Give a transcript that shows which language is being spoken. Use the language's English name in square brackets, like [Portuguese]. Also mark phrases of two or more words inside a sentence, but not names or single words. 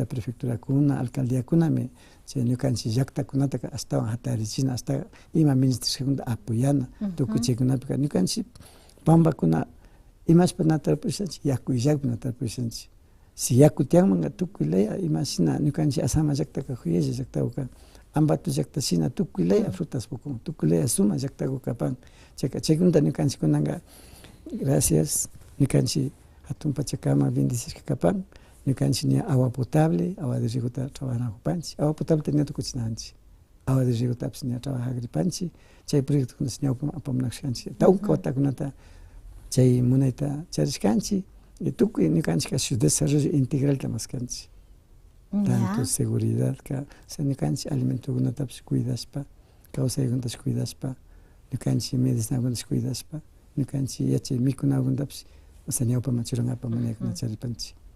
[Quechua] prefecturakuna alcaldiakunami chay ñukanchik llaktakunataka astawan hatarichina hasta ima ministrishkakunata apoyana tukuy chaykunapika ñukanchik pampakuna imashpa tarpushanchik yaku illakpi tarpushanchik si yaku tiyanmanka tukuy laya imashina ñukanchik Asama llaktaka juyalla llaktawaka Ambato llakta shina tukuy laya frutas pukun tukuy laya suma llaktaku kapan chaykunata ñukanchik kunanka gracias ñukanchik hatun pachakama bendecirka kapan ñukanchik ña [Spanish] agua potable agua de rigota [Quechua] trabajanakupanchik [Spanish] agua potable [Quechua] ña tukuchinanchik [Spanish] agua de rigotapish [Quechua] ña trabajagripanchik chay proyectokunash ñawpama apamunashkanchik tawka watakunata chay munayta charishkanchik y tukuy ñukanchik [Spanish] su desarrollo integralta [Quechua] maskanchik [Spanish] tanto seguridadka o sea [Quechua] ñukanchik alimentokunatapish cuidashpa kawsaykunatash cuidashpa ñukanchik medicinakunatash cuidashpa ñukanchik yachay mikunakunatapish o sea ñawpama churankapak munaykuna charipanchik